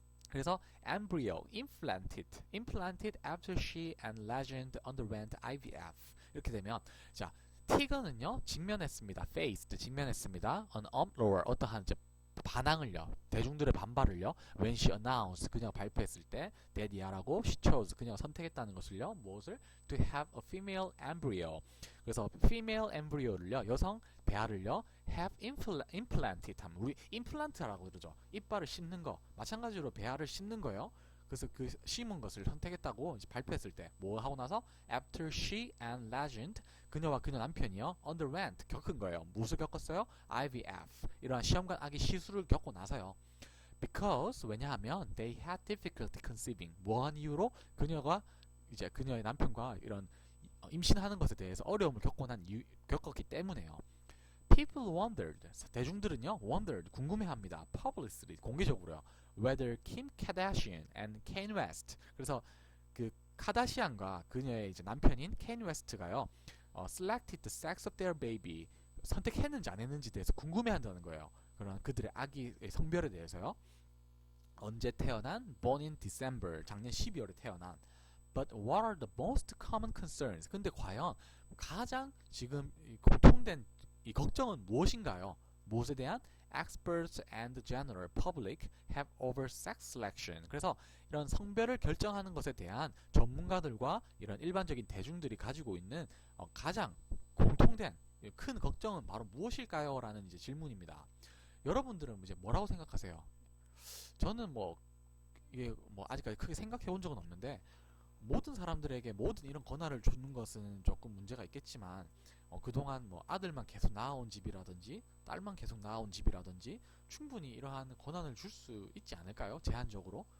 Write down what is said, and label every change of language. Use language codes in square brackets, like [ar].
[ko] 그래서 [en] embryo implanted after she and legend underwent IVF. [ko] 이렇게 되면, 자, 티거는요, 직면했습니다. faced, 직면했습니다. an uproar, 어떠한 이제 반항을요, 대중들의 반발을요, [en] when she announced, [ko] 그녀가 발표했을 때, 데디아라고, [en] she chose, [ko] 그녀가 선택했다는 것을요, 무엇을? [en] to have a female embryo. [ko] 그래서 female embryo를요, 여성 배아를요, have implanted 하면, 우리 implant라고 그러죠. 이빨을 씹는 거, 마찬가지로 배아를 씹는 거예요. 그래서 그 심은 것을 선택했다고 이제 발표했을 때, 뭐 하고 나서? [en] after she and legend, [ko] 그녀와 그녀 남편이요, underwent, 겪은 거예요. 무엇을 겪었어요? IVF, 이러한 시험관 아기 시술을 겪고 나서요. because, 왜냐하면 [en] they had difficulty conceiving, [ko] 뭐한 이유로? 그녀가 이제 그녀의 남편과 이런 임신하는 것에 대해서 어려움을 겪었기 때문에요. [en] People wondered, [ko] 대중들은요, [en] wondered, 궁금해합니다. [ko] publicly, 공개적으로요, [en] whether Kim Kardashian and Kanye West, [ko] 그래서 그 카다시안과 그녀의 이제 남편인 Kanye West가요, [en] selected the sex of their baby, [ko] 선택했는지 안 했는지에 대해서 궁금해한다는 거예요. 그런 그들의 아기의 성별에 대해서요. 언제 태어난? born in December, 작년 12월에 태어난. [en] But what are the most common concerns? [ko] 근데 과연 가장 지금 공통된 이 걱정은 무엇인가요? 무엇에 대한? [en] Experts and general public have over sex selection. [ko] 그래서 이런 성별을 결정하는 것에 대한 전문가들과 이런 일반적인 대중들이 가지고 있는 가장 공통된 큰 걱정은 바로 무엇일까요? 라는 이제 질문입니다. 여러분들은 이제 뭐라고 생각하세요? 저는 뭐 이게 뭐 아직까지 크게 생각해 본 적은 없는데, 모든 사람들에게 모든 이런 권한을 주는 것은 조금 문제가 있겠지만, 그동안 뭐 아들만 계속 낳아온 집이라든지 딸만 계속 낳아온 집이라든지 충분히 이러한 권한을 줄 수 있지 않을까요? 제한적으로.